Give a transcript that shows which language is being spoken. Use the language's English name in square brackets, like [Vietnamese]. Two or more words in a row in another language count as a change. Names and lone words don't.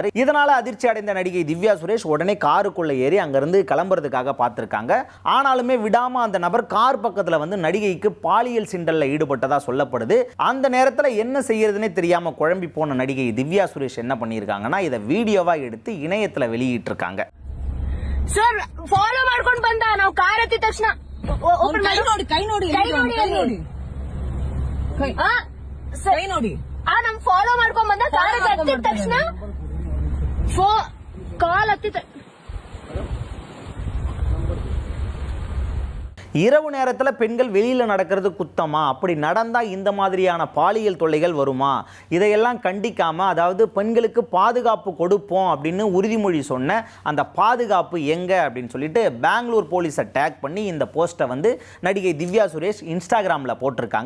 [Tamil] இதனால அதிர்ச்சி அடைந்த நடிகை திவ்யா சுரேஷ் உடனே காருக்குள்ள ஏறி அங்கிருந்து கிளம்புறதுக்காக பார்த்திருக்காங்க. ஆனாலுமே விடாம அந்த நபர் கார் பக்கத்துல நடிகைக்கு பாலியல் சீண்டல்ல ஈடுபட்டதா சொல்லப்படுது. அந்த நேரத்தில் என்ன செய்யறதுன்னே தெரியாம குழம்பி போன நடிகை திவ்யா சுரேஷ் என்ன பண்ணியிருக்காங்கன்னா இதை வீடியோவா எடுத்து இணையத்தில் வெளியிட்டு இருக்காங்க. [Kannada] ಸರ್ ಫಾಲೋ ಮಾಡ್ಕೊಂಡು ಬಂದ ನಾವು ಕಾರ್ ಹತ್ತಿದ ತಕ್ಷಣ ಕೈ ನೋಡಿ ನಮ್ ಫಾಲೋ ಮಾಡ್ಕೊಂಡ್ ಬಂದ ಕಾರ್ ಹತ್ತಿದ ತಕ್ಷಣ ಕಾಲ್ ಹತ್ತಿದ [Tamil] இரவு நேரத்தில் பெண்கள் வெளியில் நடக்கிறது குத்தமா, அப்படி நடந்தால் இந்த மாதிரியான பாலியல் தொல்லைகள் வருமா, இதையெல்லாம் கண்டிக்காமல், அதாவது பெண்களுக்கு பாதுகாப்பு கொடுப்போம் அப்படின்னு உறுதிமொழி சொன்ன அந்த பாதுகாப்பு எங்கே அப்படின்னு சொல்லிட்டு பெங்களூர் போலீஸை டேக் பண்ணி இந்த போஸ்ட்டை நடிகை திவ்யா சுரேஷ் இன்ஸ்டாகிராமில் போட்டிருக்காங்க.